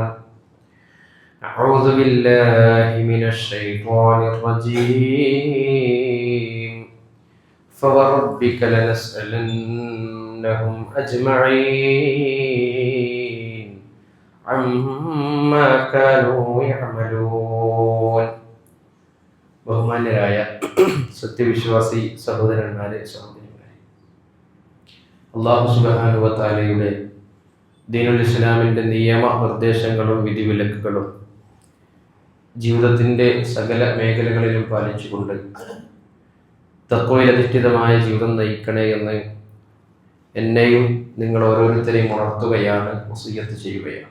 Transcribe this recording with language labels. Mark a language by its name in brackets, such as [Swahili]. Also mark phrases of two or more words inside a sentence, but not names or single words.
[Arabic] أعوذ بالله من الشيطان الرجيم. فوربك لنسألنهم أجمعين عما كانوا يعملون. [Malayalam] ബഹുമാന്യരായ സത്യവിശ്വാസി സഹോദരന്മാരെ സഹോദരിമാരെ, അല്ലാഹു [Arabic] سبحانه وتعالى دين الإسلام [Malayalam] നിയമ നിർദ്ദേശങ്ങളും വിധിവിലക്കുകളും ജീവിതത്തിൻ്റെ സകല മേഖലകളിലും പാലിച്ചുകൊണ്ട് തഖ്വയിലധിഷ്ഠിതമായ ജീവിതം നയിക്കണേ എന്ന് എന്നെയും നിങ്ങൾ ഓരോരുത്തരെയും ഉണർത്തുകയാണ്, വസിയ്യത്ത് ചെയ്യുകയാണ്.